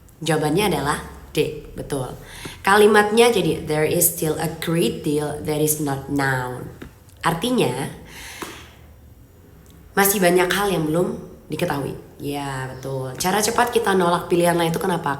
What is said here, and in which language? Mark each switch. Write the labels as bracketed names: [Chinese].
[Indonesian] Jawabannya adalah D, betul. Kalimatnya jadi [English] there is still a great deal that is not noun. [Indonesian] Artinya masih banyak hal yang belum diketahui. Ya betul. Cara cepat kita nolak pilihan lain itu kenapa?